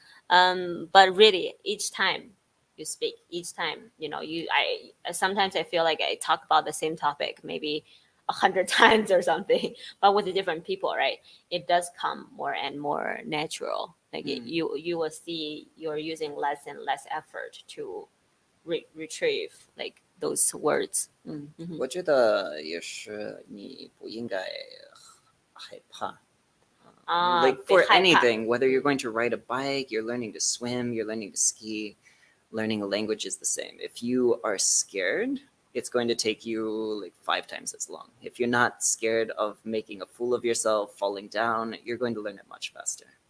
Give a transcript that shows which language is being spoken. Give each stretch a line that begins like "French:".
English: But really, each time you speak, each time I sometimes I feel like I talk about the same topic maybe 100 times or something, but with the different people, right? It does come more and more natural. Like you will see you're using less and less effort to retrieve like those words.
Chinese: 我觉得也是你不应该害怕。
English: Like for anything, whether you're going to ride a bike, you're learning to swim, you're learning to ski, learning a language is the same. If you are scared, it's going to take you like 5 times as long. If you're not scared of making a fool of yourself, falling down, you're going to learn it much faster.